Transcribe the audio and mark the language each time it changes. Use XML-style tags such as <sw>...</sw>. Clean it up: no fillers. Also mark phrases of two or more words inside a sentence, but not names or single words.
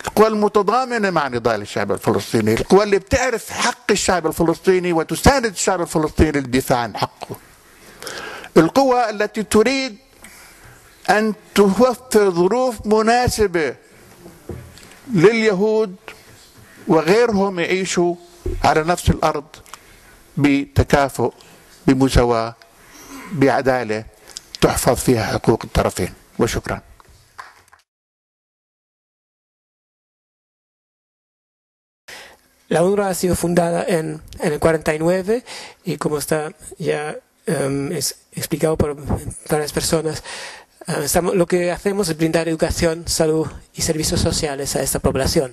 <ar>القوى المتضامنة مع نضال الشعب الفلسطيني، القوى اللي بتعرف حق الشعب الفلسطيني وتساند الشعب الفلسطيني للدفاع عن حقه، القوى التي تريد أن توفر ظروف مناسبة لليهود وغيرهم يعيشوا على نفس الأرض بتكافؤ، بمساواة، بعدالة تحفظ فيها حقوق الطرفين. وشكرا.</ar> <es>La UNRWA ha sido fundada en el 49 y como está ya explicado por varias personas, lo que hacemos es brindar educación, salud y servicios sociales a esta población.</es>